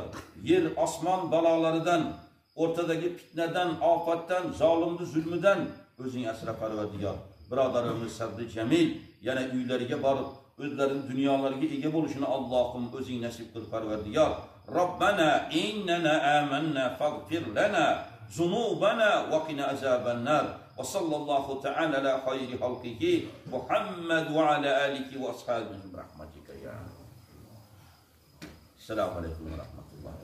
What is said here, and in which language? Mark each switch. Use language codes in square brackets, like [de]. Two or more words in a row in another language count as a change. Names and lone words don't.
[uz] Yer osmon balolaridan, o'rtadagi fitnadan, ofatdan, zolimni zulmidan o'zing asra Parvardigor. Birodarimiz [ar] صبر جميل [uz] yana uylariga borib o'zlarining dunyolariga ega bo'lishini Allohim o'zing nasib qil Parvardigor. [ar] ربنا إننا آمنا فاغفر لنا ذنوبنا وقنا عذاب النار. وصلى الله تعالى على خير خلقه محمد وعلى آله وأصحابه رحمتك يا. السلام عليكم ورحمة الله.